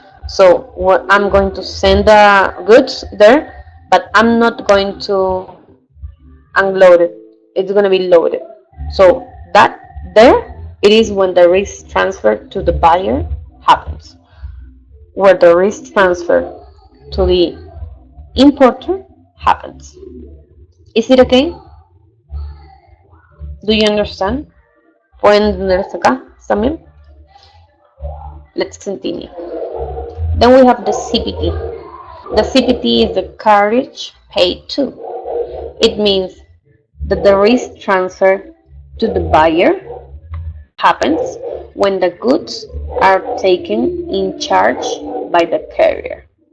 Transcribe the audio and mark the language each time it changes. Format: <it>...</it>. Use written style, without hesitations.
<en>So I'm going to send the goods there, but I'm not going to unload it. It's going to be loaded. So that there, it is when the risk transfer to the buyer happens, where the risk transfer to the importer happens. Is it okay? Do you understand?</en> <es>¿Pueden entender hasta acá también?</es> <en>Let's continue. Then we have the CPT. The CPT is the carriage paid to. It means that the risk transfer to the buyer happens when the goods are taken in charge by the carrier.</en>